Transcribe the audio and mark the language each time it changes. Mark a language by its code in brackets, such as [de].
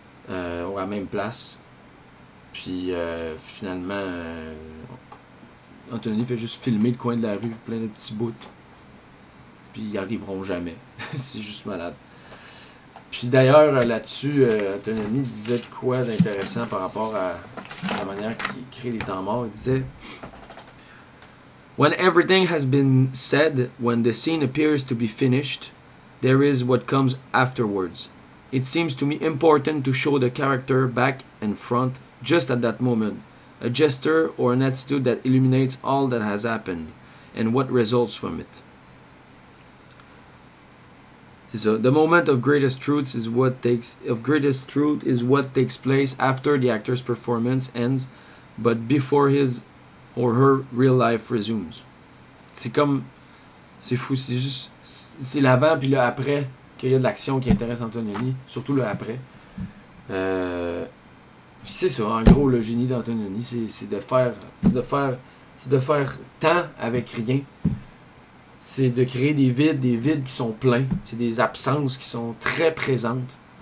[fr] À la même place. Puis finalement, Antonioni fait juste filmer le coin de la rue, plein de petits bouts. Puis ils n'y arriveront jamais. C'est juste malade. Puis d'ailleurs, là-dessus, Antonioni disait de quoi d'intéressant par rapport à la manière qu'il crée les temps morts. Il disait: [en] When everything has been said, when the scene appears to be finished, there is what comes afterwards. It seems to me important to show the character back and front just at that moment, a gesture or an attitude that illuminates all that has happened and what results from it. [fr] C'est ça. [en] The moment of greatest truth is what takes place after the actor's performance ends, but before his or her real life resumes. [fr] C'est comme C'est fou, c'est juste... C'est l'avant puis le après qu'il y a de l'action qui intéresse Antonioni. Surtout le après. C'est ça, en gros, le génie d'Antonioni, c'est de faire tant avec rien. C'est de créer des vides qui sont pleins. C'est des absences qui sont très présentes.